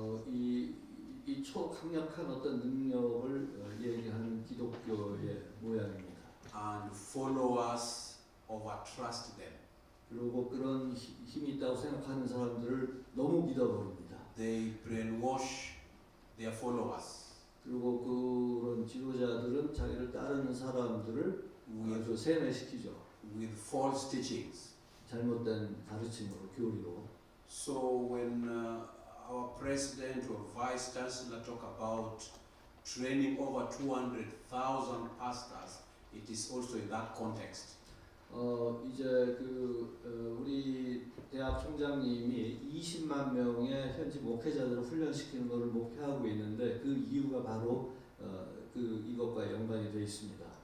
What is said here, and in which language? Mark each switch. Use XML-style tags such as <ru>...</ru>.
<ko>이 초강력한 어떤 능력을 얘기하는 기독교의 모양입니다.</ko> <en>And followers overtrust them.</en> <ko>그리고 그런 힘이 있다고 생각하는 사람들을 너무 믿어버립니다.</ko> <en>They brainwash their followers.</en> <ko>그리고 그런 지도자들은 자기를 따르는 사람들을 아주 세뇌시키죠.</ko> <en>With false teachings.</en> <ko>잘못된 가르침으로, 교리로.</ko> <en>So when our president or vice chancellor talk about training over 200,000 pastors, it is also in that context.</en> <ko>이제 우리 대학 총장님이 20만 명의 현지 목회자들을 훈련시키는 것을 목표하고 있는데 그 이유가 바로 이것과 연관이 되어 있습니다.</ko>